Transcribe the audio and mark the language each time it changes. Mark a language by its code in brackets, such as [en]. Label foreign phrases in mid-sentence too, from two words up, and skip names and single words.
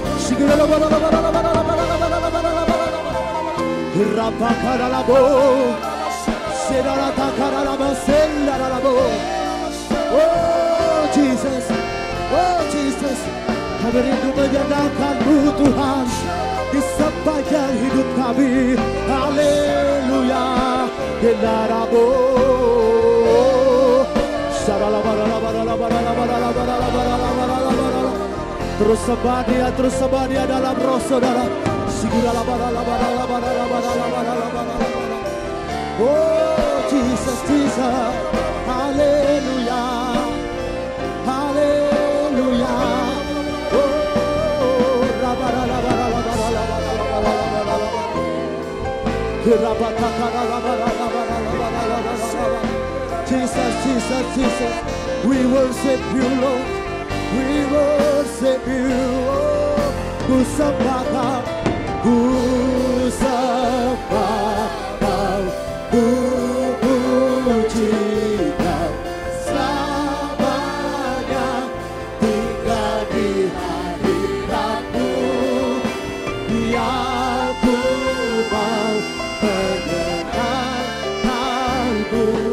[id] Oh Jesus, oh Jesus, kami rindu menyenangkan-Mu Tuhan di sepanjang hidup kami. Haleluya. Terus sembah Dia dalam roh saudara. Oh Jesus, Jesus, haleluya, haleluya. Oh Jesus, Jesus, Jesus, [en] we worship You Lord, we worship You. [id] Oh, ku sembah Kau, ku sembah Kau, ku puji Kau selamanya, tinggal di hadirat-Mu yang ku mau menyenangkan-Mu.